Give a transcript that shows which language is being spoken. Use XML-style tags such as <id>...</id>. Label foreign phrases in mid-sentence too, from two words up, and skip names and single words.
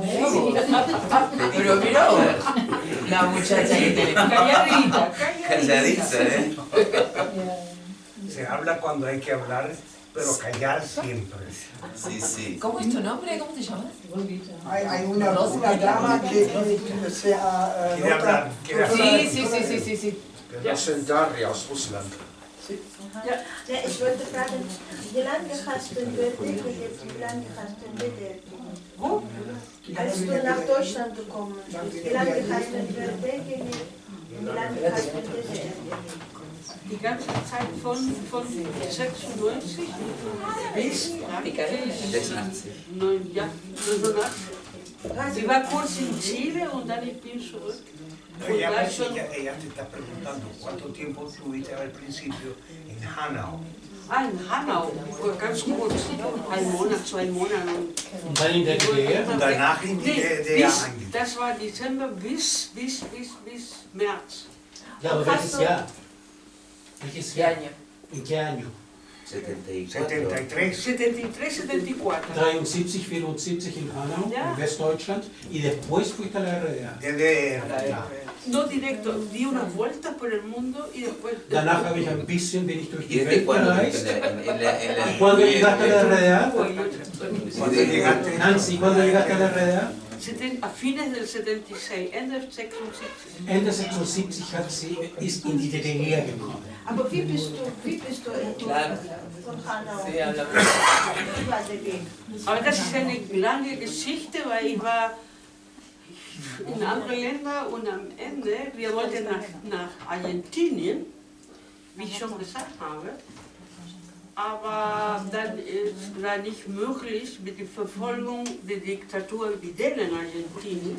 <es>Pero mira, la muchacha que tiene calladita. Se habla cuando hay que hablar, pero callar siempre. Sí. ¿Cómo es tu nombre? ¿Cómo te llamas? Hay una dama que sea... Quiere hablar. Sí.</es> <de>Das sind Daria aus Russland. Ja, ich wollte fragen, wie lange hast du in Börde gelebt? Wie lange hast du in DDR gelebt? Wo? Als du nach Deutschland gekommen bist, wie lange hast du in Börde gelebt? Wie lange hast du in DDR gelebt? Die ganze Zeit von 96 bis 86. 89. Sie war kurz in Chile und dann ich bin zurück.</de> <es>Ella te está preguntando cuánto tiempo estuviste al principio en Hanau.</es> <de>In Hanau, ganz kurz, 1 Monat, 2 Monate. Und dann in der DDR? Und danach in die DDR eingegangen. Das war Dezember bis März. Ja, aber welches Jahr? Welches Jahr?</de> <es>¿En qué año?</es> <de>73. 74. 73, 74 in Hanau, Ja. in Westdeutschland,</de> <es>y después fuiste a la RDA.</es> <de>DDR.</de> <es>No directo, di una vuelta por el mundo y después...</es> <de>Danach bin ich durch die</de> <es>¿Y desde</es> <de>Welt</de> <es>cuándo?</es> <de>gereist.</de> <es>¿Y ¿Cuándo llegaste a la RDA? ¿Cuándo llegaste? Nancy, ¿cuándo llegaste a la RDA? A fines del 76,</es> <de>Ende 76. Ende 76 ist in die DDR gekommen. Aber wie bist du in von Hanau?</de> <es>Sí, hablamos.</es> <de>Wie war der Weg? Aber das ist eine lange Geschichte, weil ich war in anderen Ländern und am Ende, wir wollten nach Argentinien, wie ich schon gesagt habe, aber dann war nicht möglich mit der Verfolgung der Diktatur Videla in Argentinien.</de>